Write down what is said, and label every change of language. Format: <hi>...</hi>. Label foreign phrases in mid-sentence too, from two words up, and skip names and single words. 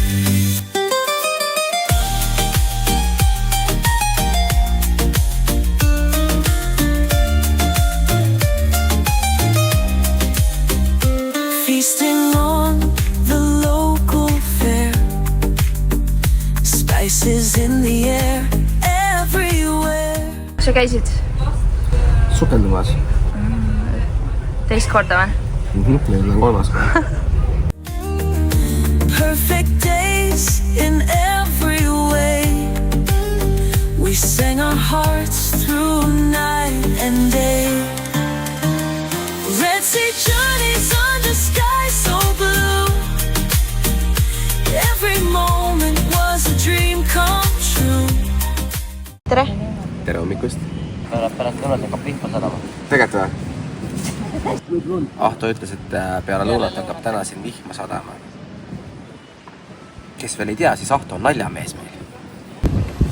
<en>Feasting on the local fare, spices in the air everywhere.</en> <et>Sa käisid sukeldumas. Teist korda või? Nüüd on kolmas.</et> <en>Perfect days in every way. We sang our hearts through night and day. Red Sea journeys under sky so blue. Every moment was a dream come true.</en> <et>Tere! Tere hommikust! Pärast lõunat hakkab vihma sadama. Tegelikult või? Ahto ütles, et peale lõunat hakkab täna siin vihma sadama. Kes veel ei tea, siis Ahto on naljamees meil.</et>